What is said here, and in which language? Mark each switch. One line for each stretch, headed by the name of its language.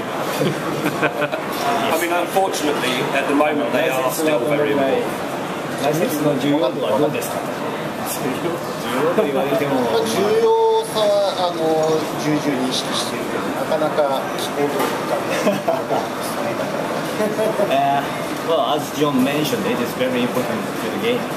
English: I mean, unfortunately, at the moment they are still very important.
Japanese: ライセンスの重要度はどうですか？重要と言われても重要さは重々認識しているけど、なかなか聞こうとか
English: Well, as John mentioned, it is very important to the game.